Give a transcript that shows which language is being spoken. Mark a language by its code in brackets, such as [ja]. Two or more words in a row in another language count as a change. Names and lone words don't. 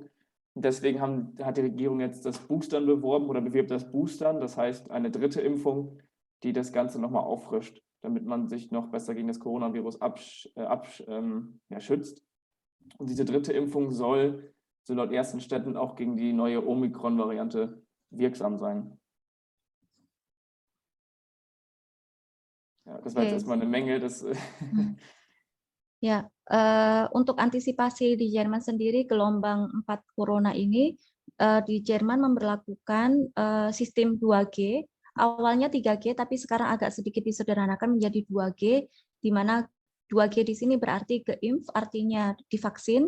[de] Und deswegen hat die Regierung jetzt das Boostern beworben oder bewirbt das Boostern, das heißt eine dritte Impfung, die das Ganze nochmal auffrischt, damit man sich noch besser gegen das Coronavirus schützt. Und diese dritte Impfung soll, so laut ersten Städten, auch gegen die neue Omikron-Variante wirksam sein. Ja, das war jetzt erstmal eine Menge. [id] Ya, untuk antisipasi di Jerman sendiri gelombang 4 corona ini, di Jerman memberlakukan sistem 2G. Awalnya 3G, tapi sekarang agak sedikit disederhanakan menjadi 2G, di mana 2G di sini berarti geimpf, artinya divaksin.